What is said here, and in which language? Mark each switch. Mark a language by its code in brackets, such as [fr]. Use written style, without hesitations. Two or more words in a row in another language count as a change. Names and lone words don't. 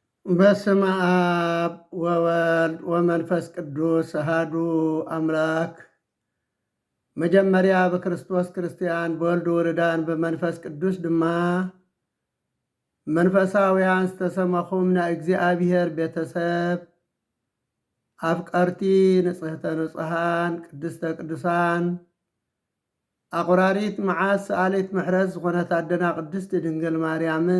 [gez] በስመ አብ ወወልድ ወመንፈስ ቅዱስ አሐዱ አምላክ። [ti] መጀመሪያ በክርስቶስ ክርስቲያን በወልድ ውሉዳን በመንፈስ ቅዱስ ድማ መንፈሳውያን ዝተሰመኹም ናይ እግዚአብሔር ቤተሰብ አፍቀርቲ ንጽሕተ ንጹሓን ቅድስተ ቅዱሳን አቁራሪት መዓዝ ሰአሊት ምሕረት ዝኾነት አደና ቅድስት ድንግል ማርያምን